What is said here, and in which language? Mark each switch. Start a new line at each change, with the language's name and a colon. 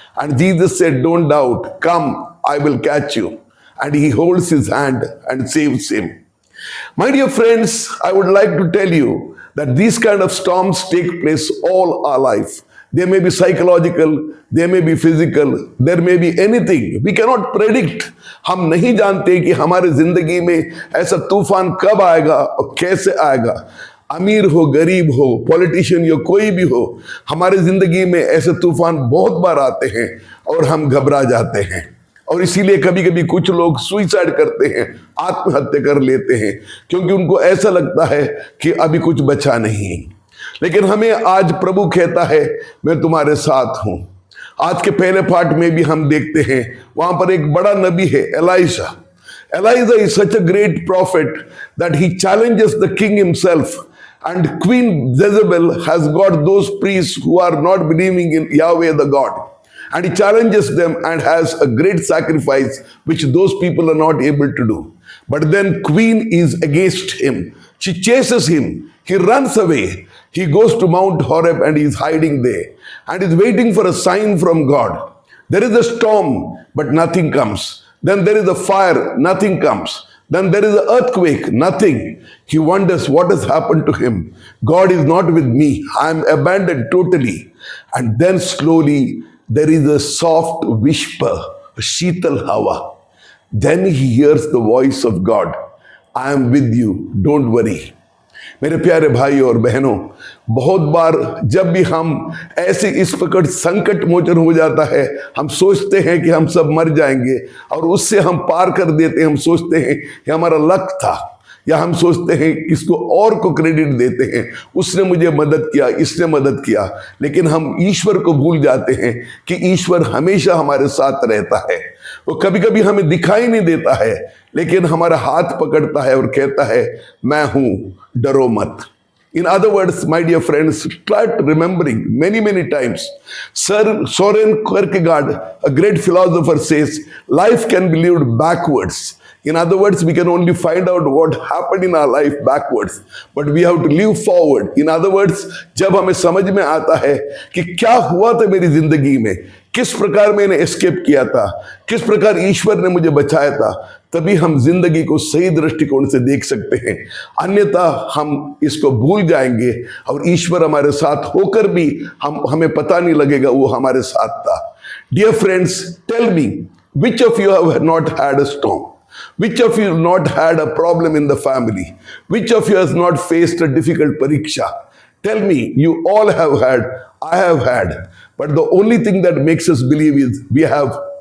English: And Jesus said, don't doubt, come, I will catch you. And he holds his hand and saves him. My dear friends, I would like to tell you that these kind of storms take place all our life. They may be psychological, they may be physical, there may be anything. We cannot predict.
Hindi: हम नहीं जानते कि हमारे जिंदगी में ऐसा तूफान कब आएगा और कैसे आएगा. अमीर हो, गरीब हो, पॉलिटिशियन या कोई भी हो, हमारे जिंदगी में ऐसे तूफान बहुत बार आते हैं और हम घबरा जाते हैं. और इसीलिए कभी कभी कुछ लोग सुइसाइड करते हैं, आत्महत्या कर लेते हैं, क्योंकि उनको ऐसा लगता है कि अभी कुछ बचा नहीं. लेकिन हमें आज प्रभु कहता है, मैं तुम्हारे साथ हूं. आज के पहले पार्ट में भी हम देखते हैं, वहां पर एक बड़ा नबी है, Elisha.
English: Elijah is such a great prophet that he challenges the king himself. And Queen Jezebel has got those priests who are not believing in Yahweh the God. And he challenges them and has a great sacrifice which those people are not able to do. But then Queen is against him. She chases him. He runs away. He goes to Mount Horeb and he is hiding there. And is waiting for a sign from God. There is a storm, but nothing comes. Then there is a fire, nothing comes. Then there is an earthquake, nothing. He wonders what has happened to him. God is not with me. I am abandoned totally. And then slowly there is a soft whisper, a
Hindi: sheetal hawa.
English: Then he hears the voice of God. I am with you, don't worry.
Hindi: मेरे प्यारे भाई और बहनों, बहुत बार जब भी हम ऐसे इस प्रकार संकट मोचन हो जाता है, हम सोचते हैं कि हम सब मर जाएंगे और उससे हम पार कर देते हैं. हम सोचते हैं कि हमारा लक था, या हम सोचते हैं किसको और को क्रेडिट देते हैं, उसने मुझे मदद किया, इसने मदद किया. लेकिन हम ईश्वर को भूल जाते हैं कि ईश्वर हमेशा हमारे साथ रहता है. वो कभी कभी हमें दिखाई नहीं देता है, लेकिन हमारा हाथ पकड़ता है और कहता है, मैं हूं, डरो मत.
English: In other words, my dear friends, try remembering many times. Sir Soren Kierkegaard, a great philosopher, says, life can be lived backwards. In other words, we can only find out what happened in our life backwards, but we have to live forward. In other words,
Hindi: जब हमें समझ में आता है कि क्या हुआ था मेरी जिंदगी में, किस प्रकार मैंने एस्केप किया था, किस प्रकार ईश्वर ने मुझे बचाया था, तभी हम जिंदगी को सही दृष्टिकोण से देख सकते हैं. अन्यथा हम इसको भूल जाएंगे और ईश्वर हमारे साथ होकर भी हमें पता नहीं लगेगा वो हमारे साथ था.
English: Dear friends, tell me, which of you have not had a storm? Which of you have not had a problem in the family? Which of you has not faced a difficult pariksha? Tell me, you all have had, I have had. But the only thing that makes us believe is we have